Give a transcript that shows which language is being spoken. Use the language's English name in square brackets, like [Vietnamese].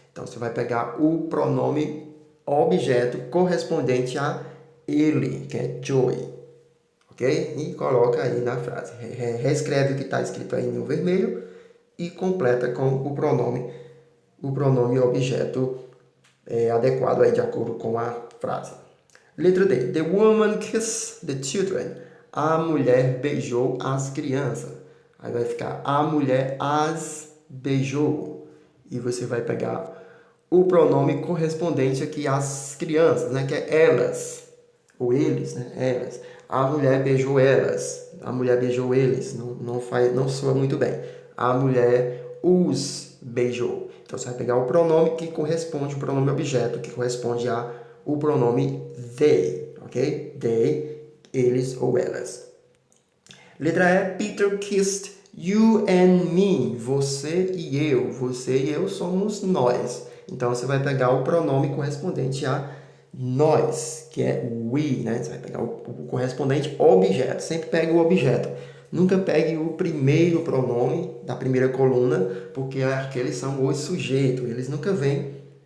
[Portuguese] Então você vai pegar o pronome objeto correspondente a ele, que é Joy. Ok? E coloca aí na frase. Reescreve o que está escrito aí no vermelho e completa com o pronome objeto adequado aí de acordo com a frase. Letra D. [English] The woman kissed the children. [Portuguese] A mulher beijou as crianças. Aí vai ficar a mulher as beijou. E você vai pegar o pronome correspondente aqui às crianças, né? Que é elas. Ou eles, né? Elas. A mulher beijou elas. A mulher beijou eles. Não soa muito bem. A mulher os beijou. Então você vai pegar o pronome que corresponde, o pronome objeto que corresponde ao pronome they, ok? They, eles ou elas. [English] Letra E, Peter kissed you and me. [Portuguese] Você e eu. Você e eu somos nós. Então você vai pegar o pronome correspondente a nós, que é we, né? Você vai pegar o correspondente objeto. Sempre pega o objeto. Nunca pegue o primeiro pronome da primeira coluna, porque aqueles são os sujeitos. Eles nunca vêm.